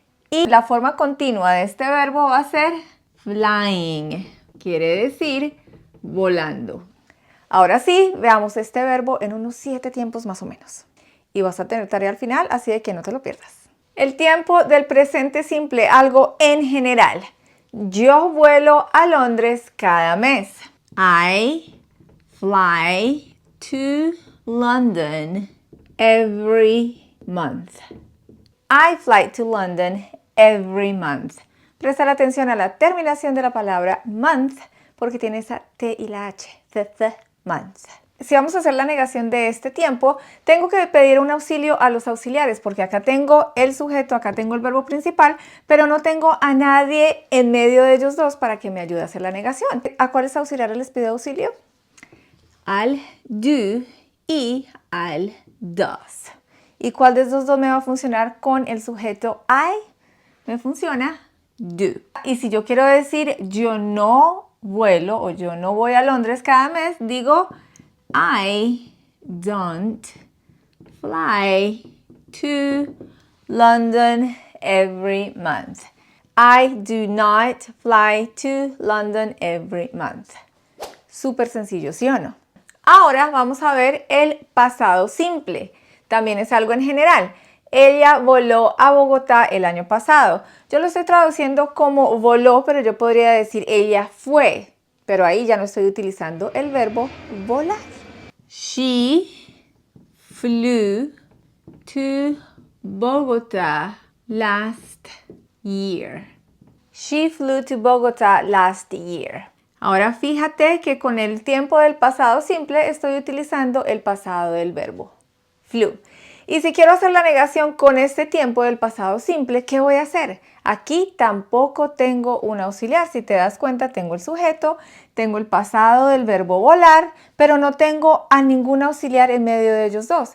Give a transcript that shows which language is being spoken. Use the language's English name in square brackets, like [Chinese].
[Spanish] Y la forma continua de este verbo va a ser flying, quiere decir volando. Ahora sí, veamos este verbo en unos 7 tiempos más o menos. Y vas a tener tarea al final, así de que no te lo pierdas. El tiempo del presente simple, algo en general. Yo vuelo a Londres cada mes. [English] I fly to London every month. I fly to London every month. [Spanish] Prestar atención a la terminación de la palabra month porque tiene esa T y la H. The month. Si vamos a hacer la negación de este tiempo, tengo que pedir un auxilio a los auxiliares porque acá tengo el sujeto, acá tengo el verbo principal, pero no tengo a nadie en medio de ellos dos para que me ayude a hacer la negación. ¿A cuáles auxiliares les pido auxilio? Al do y al does. ¿Y cuál de estos dos me va a funcionar con el sujeto I? Me funciona do. Y si yo quiero decir yo no vuelo o yo no voy a Londres cada mes, digo [English] I don't fly to London every month. I do not fly to London every month. [Spanish] Súper sencillo, ¿sí o no? Ahora vamos a ver el pasado simple. También es algo en general. Ella voló a Bogotá el año pasado. Yo lo estoy traduciendo como voló, pero yo podría decir ella fue. Pero ahí ya no estoy utilizando el verbo volar. [English] She flew to Bogotá last year. She flew to Bogotá last year. [Spanish] Ahora fíjate que con el tiempo del pasado simple estoy utilizando el pasado del verbo flew. Y si quiero hacer la negación con este tiempo del pasado simple, ¿qué voy a hacer? Aquí tampoco tengo un auxiliar. Si te das cuenta, tengo el sujeto, tengo el pasado del verbo volar, pero no tengo a ningún auxiliar en medio de ellos dos.